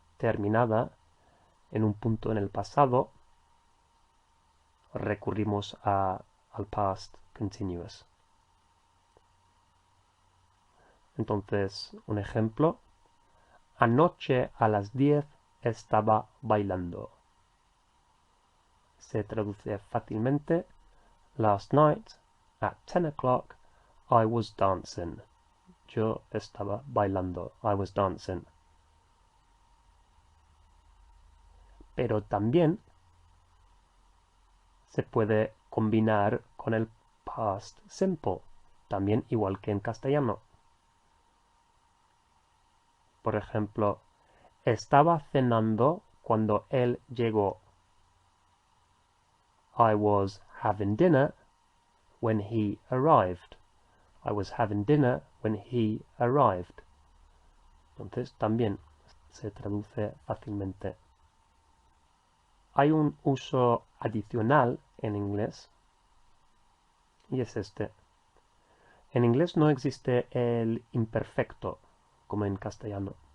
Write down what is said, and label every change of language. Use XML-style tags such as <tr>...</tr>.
<es>terminada en un punto en el pasado, recurrimos al past continuous. Entonces, un ejemplo. Anoche a las 10 estaba bailando. Se traduce fácilmente.</es> <en>Last night at 10 o'clock I was dancing.</en> <es>Yo estaba bailando.</es> <en>I was dancing.</en> <es>Pero también se puede combinar con el past simple, también igual que en castellano. Por ejemplo, estaba cenando cuando él llegó.</es> <en>I was having dinner when he arrived. I was having dinner when he arrived.</en> <es>Entonces también se traduce fácilmente. Hay un uso adicional en inglés y es este. En inglés no existe el imperfecto como en castellano.</es>